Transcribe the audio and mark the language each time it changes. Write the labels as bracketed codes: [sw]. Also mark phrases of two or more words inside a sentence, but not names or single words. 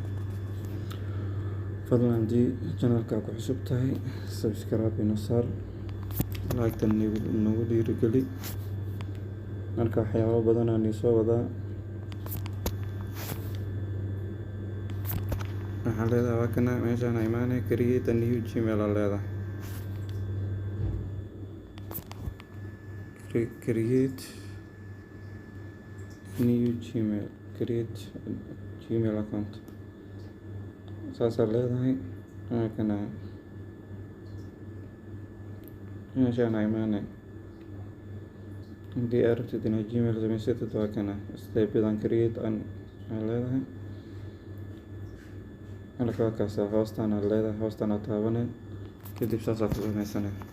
[so] fadlan haddii channelka ku cusub tahay subscribe ina saar, like-tan nagu dhiirigeli. marka waxyaabo badan aan soo wadaa. waxaan leedahay waa kana meeshaan imaanay [en] create a new gmail [so] aan leedahay. [en] create new gmail, create gmail account [so] saasaan leedahay. waa kana meeshaan imaanay. haddii aad rabtid inaad gmail samaysatid waa kana steebadan create aan leedahay. marka waa kaas hoostaan aad leedahay, hoostaan aad taabanay kadib saasaa ku samaysanay.